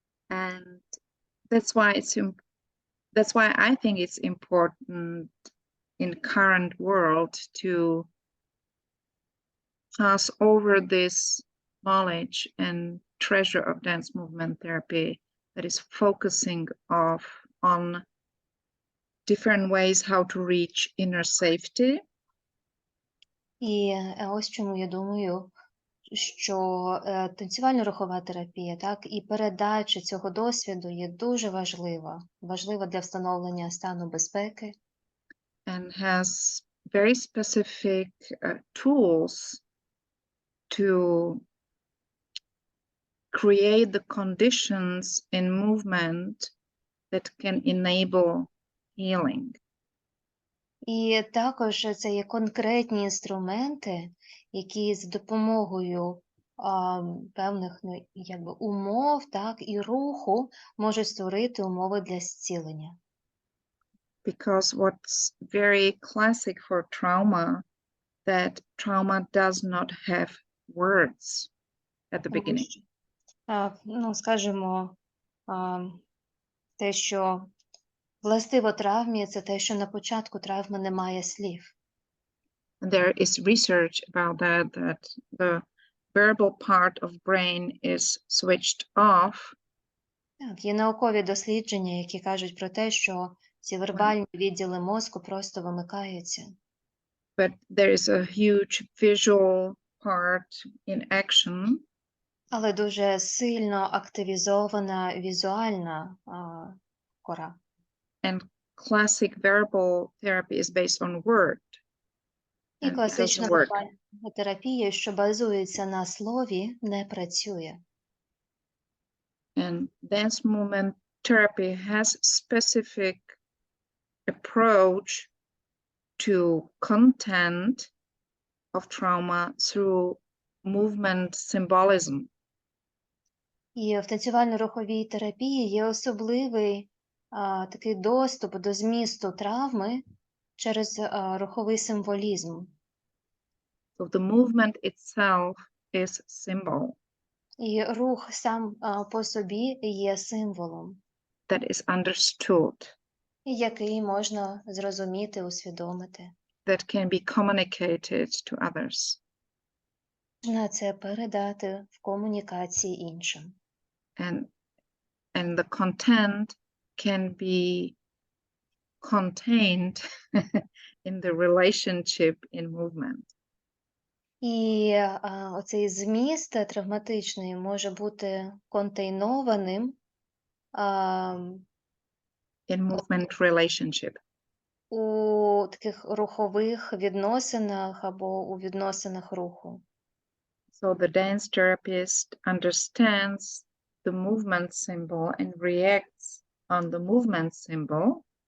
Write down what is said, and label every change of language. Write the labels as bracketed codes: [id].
[en] And that's why I think it's important in current world to pass over this knowledge and treasure of dance movement therapy that is focusing on different ways how to reach inner safety. [uk] І ось чому я думаю, що танцювально-рухова терапія, так, і передача цього досвіду є дуже важлива для встановлення стану безпеки. [en] And has very specific tools to create the conditions in movement that can enable healing. [uk] І також це є конкретні інструменти, які з допомогою певних умов, так, і руху можуть створити умови для зцілення. [en] Because what's very classic for trauma, that trauma does not have words at the beginning. [uk] Скажімо, те, що властиво травмі, це те, що на початку травми немає слів. [en] There is research about that the verbal part of brain is switched off. [uk] Так, є наукові дослідження, які кажуть про те, що ці вербальні відділи мозку просто вимикаються. [en] But there is a huge visual part in action. [uk] Але дуже сильно активізована візуальна кора. [en] And classic verbal therapy is based on word. [uk] І класична вербальна терапія, що базується на слові, не працює. [en] And dance movement therapy has specific approach to content of trauma through movement symbolism. [uk] І в танцювально-руховій терапії є особливий такий доступ до змісту травми через руховий символізм. [en] So the movement itself is symbol [uk] І рух сам по собі є символом, [en] that is understood, [uk] який можна зрозуміти, усвідомити. [en] that can be communicated to others. [uk] Можна це передати в комунікації іншим. [en] And the content can be contained in the relationship in movement. [uk] І оцей зміст травматичний може бути контейнованим [en] In movement relationship. [uk] у таких рухових відносинах або у відносинах руху. [en] So the dance therapist understands the movement symbol and reacts on the movement symbol.